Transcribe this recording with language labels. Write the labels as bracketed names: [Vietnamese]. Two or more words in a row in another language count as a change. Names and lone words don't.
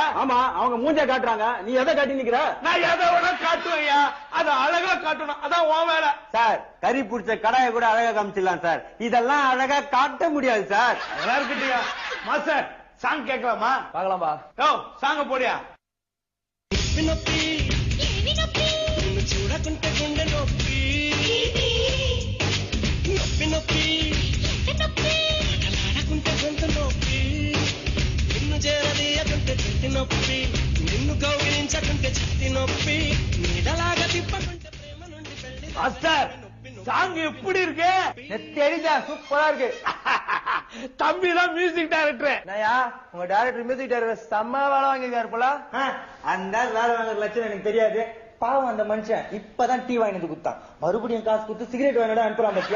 [Tamil] ஆமா, அவங்க மூஞ்ச காட்டுறாங்க, நீ எதை காட்டி நிக்கிற? நான் எதை வேணா காட்டுவையா, அதை அழகா காட்டணும், அதான் உன் வேலை. சார், கறி பிடிச்ச கடாயை கூட அழகா காமிச்சிடலாம் சார், இதெல்லாம் அழகா காட்ட முடியாது சார். அதெல்லாம் இருக்கட்டியா? மாஸ்டர், சாங் கேட்கலாமா? பாக்கலாம்பா. யோ, சாங்க போடியா. [Telugu] చూడకుంటే గుండె నొప్పి నొప్పి నొప్పి ఆటలాడకుంటే గొంతు నొప్పి నిన్ను చేరదీయకుంటే చెట్టి నొప్పి నిన్ను గౌరవించకుంటే చెట్టి నొప్పి నీడలాగా తిప్పకుంటే ప్రేమ నుండి పెళ్లి. [Tamil] மாஸ்டர், சாங் எப்படி இருக்கு? தெரிஞ்சா சூப்பரா இருக்கு. தம்பி தான் மியூசிக் டைரக்டர். நயா, உங்க டைரக்டர் மியூசிக் டைரக்டர் செம்ம வேலை வாங்கிருக்காரு போல. அந்த வேலை வாங்குற லட்சம் எனக்கு தெரியாது. பாவம், அந்த மனுஷன் இப்பதான் டீ வாங்கினது குத்தான், மறுபடியும் காசு கொடுத்து சிகரெட் வாங்கினோட அனுப்புறான் பத்தியா?